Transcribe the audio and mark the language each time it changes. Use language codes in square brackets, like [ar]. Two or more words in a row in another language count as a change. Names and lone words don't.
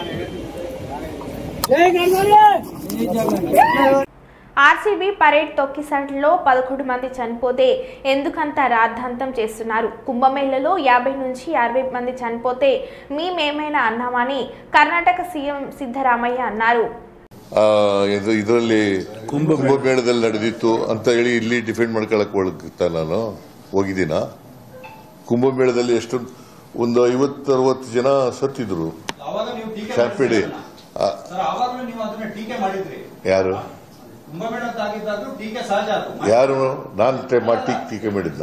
[te] ఆర్సీబీ పరేడ్ తొక్కిసలాటలో 11 మంది చనిపోతే ఎందుకంత రాద్ధాంతం చేస్తున్నారు? కుంభమేళలో 50 నుంచి 60 మంది చనిపోతే మేమేమైనా అన్నామని కర్ణాటక సీఎం ಸಿದ್ದರಾಮಯ್ಯ అన్నారు. [kn] ಇದರಲ್ಲಿ ಕುಂಭಮೇಳದಲ್ಲಿ ನಡೆದಿತ್ತು ಅಂತ ಹೇಳಿ ಇಲ್ಲಿ ಡಿಫೆಂಡ್ ಮಾಡ್ಕೊಳಕ್ ಹೋಗ್ತಾ ನಾನು ಹೋಗಿದ್ದೀನ. ಕುಂಭಮೇಳದಲ್ಲಿ ಎಷ್ಟು ಒಂದು 50-60 ಜನ ಸತ್ತಿದ್ರು. ಶಾಂಪೇಡಿ ಯಾರು ಯಾರು ನಾನು ಟೀಕೆ ಮಾಡಿದ್ನ?